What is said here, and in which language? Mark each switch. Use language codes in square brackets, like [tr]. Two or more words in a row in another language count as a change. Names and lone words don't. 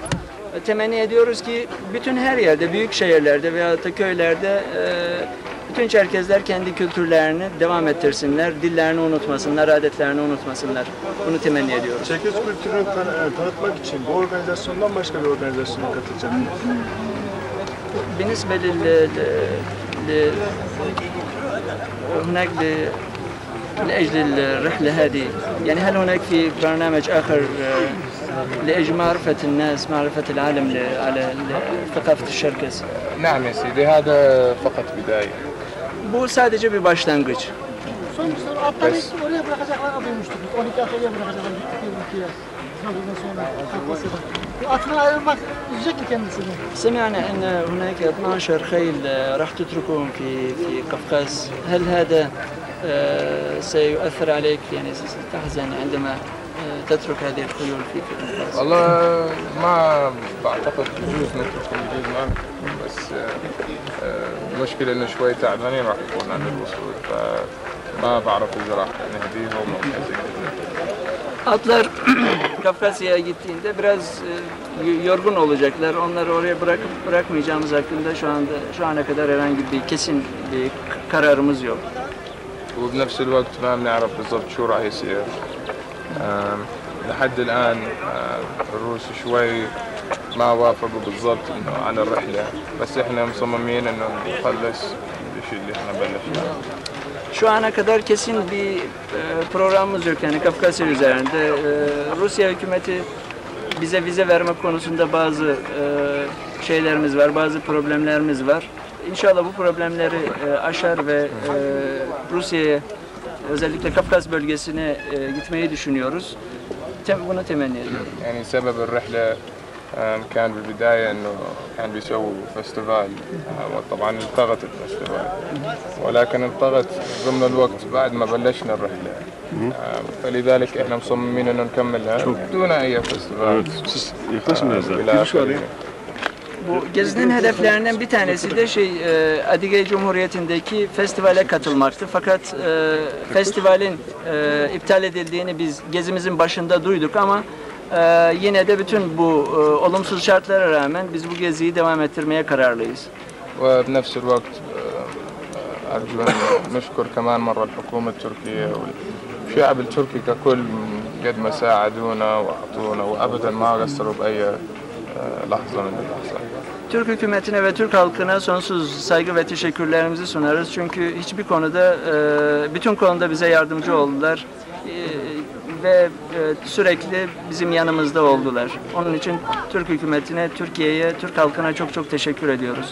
[tr] Temenni ediyoruz ki bütün her yerde, büyük şehirlerde veya da köylerde bütün Çerkezler kendi kültürlerini devam ettirsinler, dillerini unutmasınlar, adetlerini unutmasınlar. Bunu temenni ediyoruz. Çerkez kültürünü tanıtmak için bu organizasyondan başka bir organizasyona katılacak. [ar] بالنسبة هناك لأجل الرحلة هذه يعني هل هناك في برنامج آخر لأجل معرفة الناس معرفة العالم على ثقافة الشركس؟ نعم يا سيدي هذا فقط بداية. [tr] Bu sadece bir başlangıç. Son bir soru. Atları oraya bırakacaklarını duymuştuk. 12 atölye bırakacaklar. Türkiye'ye. Sınavından sonra Kafkasya'da. Atını ayrılmak üzecek mi kendisini? [ar] سمعنا أن هناك 12 خيل راح تتركهم في قفقاز. هل هذا سيؤثر عليك يعني ستحزن عندما تترك هذه الخيول في قفقاز؟ والله ما بعتقد يجوز نتركهم يجوز ما بس المشكلة إنه شوي تعبانين راح يكون عند الوصول فما بعرف إذا راح نهديهم أو زي كذا. [tr] Atlar Kafkasya'ya gittiğinde biraz yorgun olacaklar. Onları oraya bırakmayacağımız hakkında şu ana kadar herhangi bir kesin bir kararımız yok. [ar] وبنفس الوقت ما بنعرف بالضبط شو راح يصير. لحد الآن الروس شوي ما وافقوا بالضبط إنه عن الرحلة، بس إحنا مصممين إنه نخلص الشيء اللي إحنا بلشناه. [tr] Şu ana kadar kesin bir programımız yok yani Kafkasya üzerinde. Rusya hükümeti bize vize vermek konusunda bazı şeylerimiz var, bazı problemlerimiz var. İnşallah bu problemleri aşar ve Rusya'ya, özellikle Kafkas bölgesine gitmeyi düşünüyoruz. Bunu temenni ediyorum. [ar] يعني سبب الرحلة كان بالبداية إنه كان بيسووا فestival وطبعا التغت الفestival ولكن التغت ضمن الوقت بعد ما بلشنا الرحلة فلذلك إحنا مصممين إنه نكملها دون أي فestival. [tr] Bu gezinin hedeflerinden bir tanesi de Adige Cumhuriyeti'ndeki festivale katılmaktı. Fakat festivalin iptal edildiğini biz gezimizin başında duyduk ama yine de bütün bu olumsuz şartlara rağmen biz bu geziyi devam ettirmeye kararlıyız. [ar] وبنفس الوقت أرجو أن نشكر كمان مرة الحكومة التركية والشعب التركي ككل قد ما ساعدونا وأعطونا وأبدا ما قصروا بأي لحظة من اللحظات. [tr] Türk hükümetine ve Türk halkına sonsuz saygı ve teşekkürlerimizi sunarız. Çünkü hiçbir konuda, bütün konuda bize yardımcı oldular ve sürekli bizim yanımızda oldular. Onun için Türk hükümetine, Türkiye'ye, Türk halkına çok çok teşekkür ediyoruz.